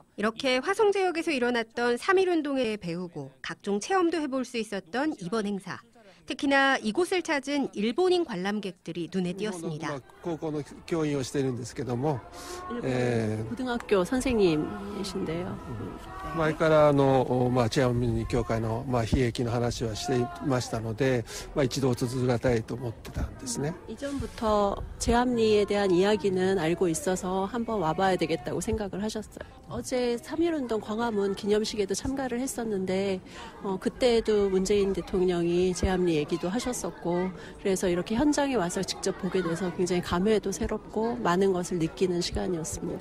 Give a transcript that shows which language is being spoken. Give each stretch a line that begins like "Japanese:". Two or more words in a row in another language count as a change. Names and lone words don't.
Korean: 이렇게 화성 지역에서 일어났던 3.1운동에 배우고 각종 체험도 해볼 수 있었던 이번 행사. 특히나 이곳을 찾은 일본인 관람객들이 눈에 띄었습니다. 일본 고등학교 선생님이신데요.
Japanese: 前からチェアミニ協会の悲劇の話はしていましたので、一度訪れたいと思ってたんですね.
Korean: 이전부터 제암리에 대한 이야기는 알고 있어서 한번 와봐야 되겠다고 생각을 하셨어요. 어제 3.1운동 광화문 기념식에도 참가를 했었는데 그때도 문재인 대통령이 제암리 얘기도 하셨었고, 그래서 이렇게 현장에 와서 직접 보게 돼서 굉장히 감회도 새롭고 많은 것을 느끼는 시간이었습니다.